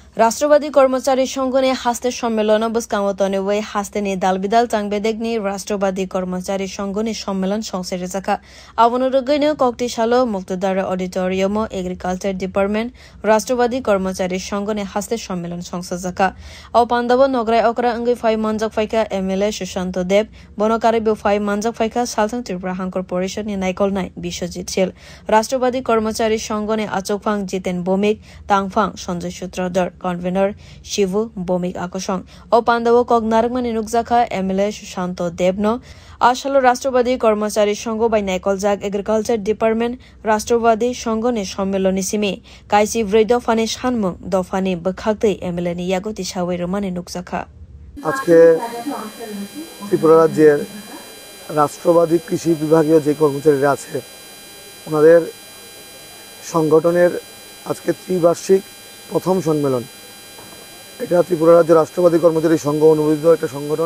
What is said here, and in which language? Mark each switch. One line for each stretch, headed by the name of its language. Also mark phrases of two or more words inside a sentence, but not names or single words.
Kok Borok: राष्ट्रवादी कर्मचारी संघने हास्ते सम्मेलन बुस्कामतने वे हास्तेनि दालबिदाल चांगबेदेगनि राष्ट्रवादी कर्मचारी संघनि सम्मेलन संसेरे जाखा आवनुरुगैनो कक्तिशालो मुक्तदार ऑडिटोरियम
English: agriculture department
Kok Borok: राष्ट्रवादी कर्मचारी संघनि हास्ते सम्मेलन संसा जाखा औ पांडव नगराय अकरा अंगै फाइ मानजक फाइका एमएलए सुशांत देव बनकारि बे फाइ मानजक फाइका सालथां त्रिपुरा हांकर परिषदनि नायकलनाय बिश्वजित शील राष्ट्रवादी कर्मचारी संघनि आचोकफां जितेन भौमिक तांगफां संजय सूत्रधर कन्वेनर शिवु भौमिक आकर्षण और पांडव कगनारकमानि नुकजाखा एमएलए सुशांत देवनो आसालो राष्ट्रवादी कर्मचारी संघ बाय नायकलजाक
English: agriculture department
Kok Borok: राष्ट्रवादी संघनि सम्मेलननि सिमी काइसि ब्रै दफानि सानमुं दफानि बखागदै एमएलए नि यागति सावैरमानि नुकजाखा
Bangla: আজকে ত্রিপুরা রাজ্যের রাষ্ট্রবাদী কৃষি বিভাগীয় যে কর্মচারীরা আছে ওনাদের সংগঠনের আজকে ত্রিবার্ষিক প্রথম সম্মেলন। এটা ত্রিপুরা রাজ্যের রাষ্ট্রবাদী কর্মচারী সংঘ অনুমোদিত একটা সংগঠন।